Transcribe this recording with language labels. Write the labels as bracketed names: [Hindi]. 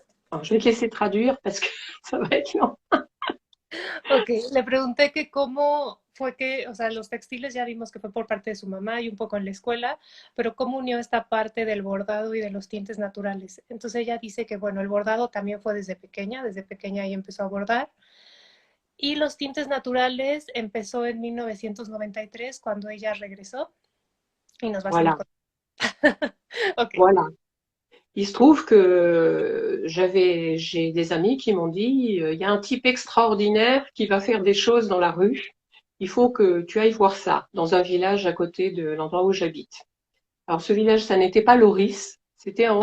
[French] Alors, je vais te laisser traduire parce que ça va être long. [Spanish] Ok, le pregunté que cómo fue que, o sea, los textiles ya vimos que fue por parte de su mamá y un poco en la escuela, pero cómo unió esta parte del bordado y de los tintes naturales. Entonces ella dice que, bueno, el bordado también fue desde pequeña ella empezó a bordar Y los tintes naturales empezó en 1993 cuando ella regresó y nos va a seguir [French] Voilà, [Spanish] con... Ok. [French] voilà. Il se trouve que j'ai des amis qui m'ont dit, il y a un type extraordinaire qui va faire des choses dans la rue. Il faut que tu ailles voir ça dans un village à côté de l'endroit où j'habite. Alors ce village, ça n'était pas Loris, c'était en